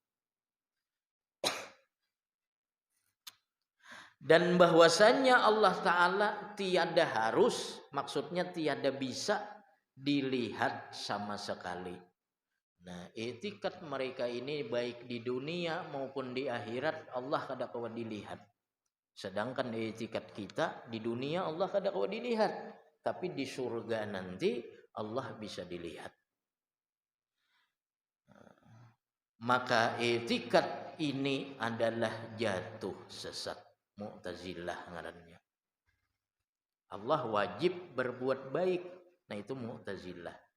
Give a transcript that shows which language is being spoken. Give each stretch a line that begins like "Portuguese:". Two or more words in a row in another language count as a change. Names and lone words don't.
Indonesian: Dan bahwasannya Allah Ta'ala tiada harus, maksudnya tiada bisa dilihat sama sekali.
Banjar: Nah, i'tikad mereka ini baik di dunia maupun di akhirat Allah kada kawa dilihat. Sedangkan i'tikad kita di dunia Allah kada kawa dilihat, tapi di surga nanti Allah bisa dilihat.
Indonesian: Maka i'tikad ini adalah jatuh sesat.
Banjar: Mu'tazilah ngarannya.
Indonesian: Allah wajib berbuat baik. Nah itu Mu'tazilah.